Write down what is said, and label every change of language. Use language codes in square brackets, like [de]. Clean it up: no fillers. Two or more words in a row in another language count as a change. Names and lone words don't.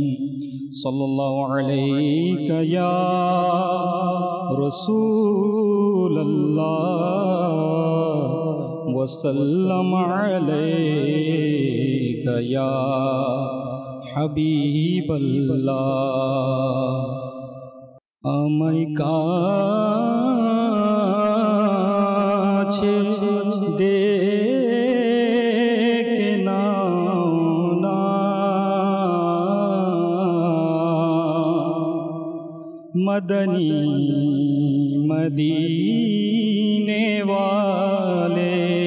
[ar] صلی اللہ علیہ یا رسول اللہ، وسلم علیک یا حبیب اللہ۔ [bn] আমায় কাছে ডেকে নাও না, [ur] مدنی مدینے والے,